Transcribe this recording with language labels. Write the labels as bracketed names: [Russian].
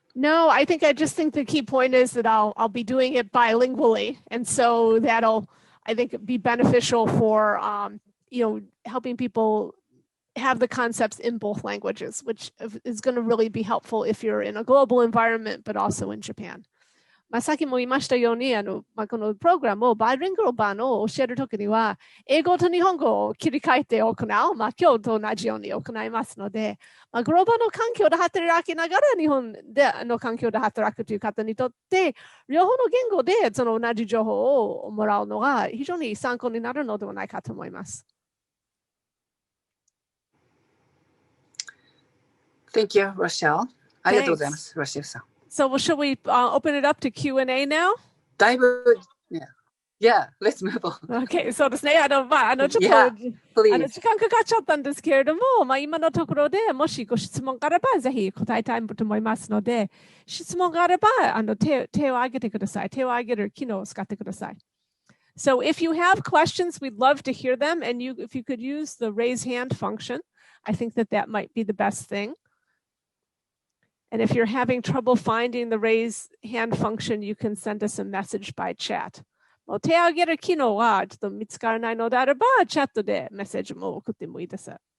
[English] No, I just think the key point is that I'll be doing it bilingually, and so that'll, I think, be beneficial for helping people have the concepts in both languages, which is going to really be helpful if you're in a global environment, but also in Japan. [Japanese] さっきも言いましたように、このプログラムをバイリンガル版を教えるときには、英語と日本語を切り替えて行う、今日と同じように行いますので、グローバルの環境で働きながら日本での環境で働くという方にとって、両方の言語でその同じ情報をもらうのが非常に参考になるのではないかと思います。 [English] Thank you, Rochelle. [Japanese] ありがとうございます、Rochelle さん。 [English] So shall we open it up to Q&A now? だいぶ、Yeah, let's move on. [Japanese] Okay, そうですね。ちょっと、時間かかっちゃったんですけれども、今のところでもしご質問があれば、ぜひ答えたいと思いますので、質問があれば、手を挙げてください。手を挙げる機能を使ってください。 [English] So if you have questions, we'd love to hear them. And if you could use the raise hand function, I think that might be the best thing. And if you're having trouble finding the raise hand function, you can send us a message by chat. [Japanese] 手を挙げる機能はちょっと見つからないのであれば、チャットでメッセージも送ってもいいです。